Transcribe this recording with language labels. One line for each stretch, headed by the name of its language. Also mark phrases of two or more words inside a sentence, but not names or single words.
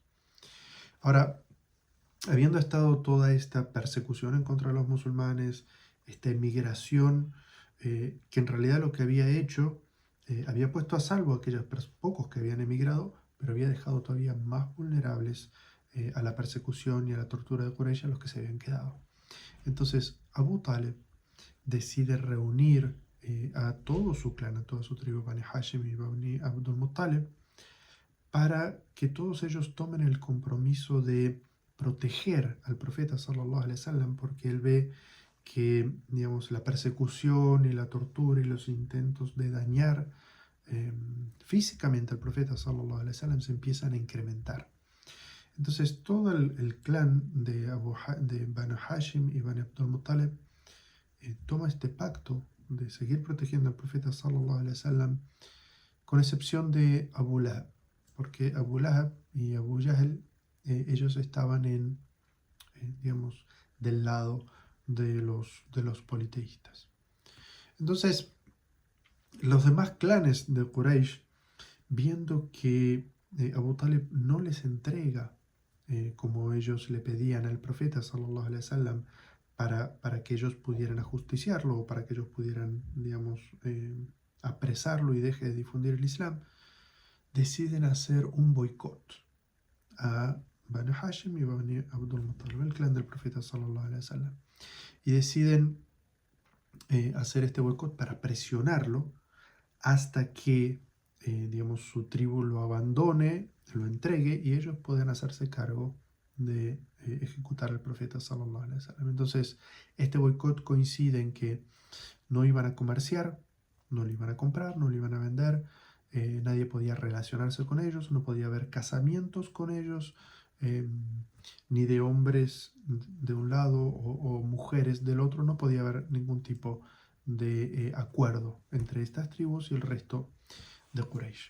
Spanish: Ahora, habiendo estado toda esta persecución en contra de los musulmanes, esta emigración, que en realidad lo que había hecho, había puesto a salvo a aquellos pocos que habían emigrado, pero había dejado todavía más vulnerables a la persecución y a la tortura de Quraysh a los que se habían quedado. Entonces, Abu Talib decide reunir a todo su clan, a toda su tribu, Bani Hashim y Bani Abdul Muttalib, para que todos ellos tomen el compromiso de proteger al profeta
Arabic: صلى الله عليه وسلم,
Spanish: porque él ve que, digamos, la persecución y la tortura y los intentos de dañar físicamente al profeta
Arabic: صلى الله عليه وسلم
Spanish: se empiezan a incrementar. Entonces todo el clan de Banu Hashim y Bani Abdul Muttalib toma este pacto de seguir protegiendo al profeta
Arabic: صلى الله عليه وسلم,
Spanish: con excepción de Abu Lahab, porque Abu Lahab y Abu Jahl, ellos estaban digamos, del lado de los politeístas. Entonces, los demás clanes de Quraysh, viendo que Abu Talib no les entrega como ellos le pedían al profeta
Arabic: صلى الله عليه وسلم,
Spanish: para que ellos pudieran ajusticiarlo o para que ellos pudieran, digamos, apresarlo y deje de difundir el Islam, deciden hacer un boicot a Banu Hashim y Bani Abdul Muttalib, el clan del profeta
Arabic: صلى الله عليه وسلم,
Spanish: y deciden hacer este boicot para presionarlo hasta que, digamos, su tribu lo abandone, lo entregue y ellos puedan hacerse cargo de ejecutar al profeta
Arabic: صلى الله عليه وسلم.
Spanish: Entonces, este boicot coincide en que no iban a comerciar, no lo iban a comprar, no lo iban a vender, nadie podía relacionarse con ellos, no podía haber casamientos con ellos, ni de hombres de un lado o mujeres del otro, no podía haber ningún tipo de acuerdo entre estas tribus y el resto de Quraysh.